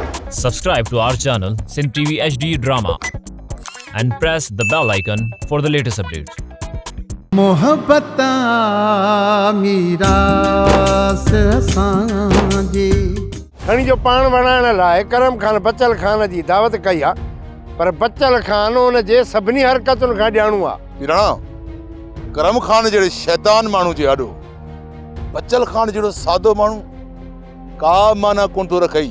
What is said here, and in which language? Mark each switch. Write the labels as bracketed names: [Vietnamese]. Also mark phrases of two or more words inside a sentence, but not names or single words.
[English] Subscribe to our channel Sindh TV HD Drama and press the bell icon for the latest updates. [Sindhi] मोहब्बत मीरास सांजे खणी जो पान वणाइण लाइ करम खान बचल खान जी दावत कई आहे, पर बचल खान उन जे सभिनी हरकतुनि खां ॼाणू आहे। हीराणा करम खान जहिड़े शैतान माण्हू जे आॾो बचल खान जहिड़ो सादो माण्हू का माना कोन थो रखई।